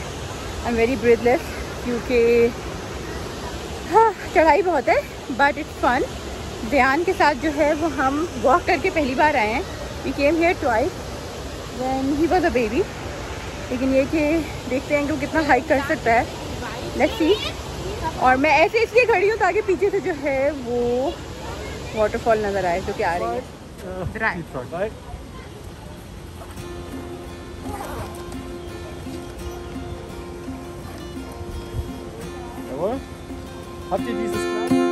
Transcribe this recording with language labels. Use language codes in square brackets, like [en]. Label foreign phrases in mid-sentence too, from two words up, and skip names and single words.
[en] I am very breathless [hi] क्योंकि हाँ चढ़ाई बहुत है [en] but it's fun. [hi] ध्यान के साथ जो है वो हम वॉक करके पहली बार आए हैं. [en] We came here twice when he was a baby. [hi] लेकिन ये कि देखते हैं कि वो कितना हाइक कर सकता है. [en] Let's see. [hi] और मैं ऐसे इसलिए खड़ी हूँ ताकि पीछे से जो है वो वाटरफॉल नज़र आए जो कि आ रही है. [de] Drei. Jawohl. Habt ihr dieses Glas?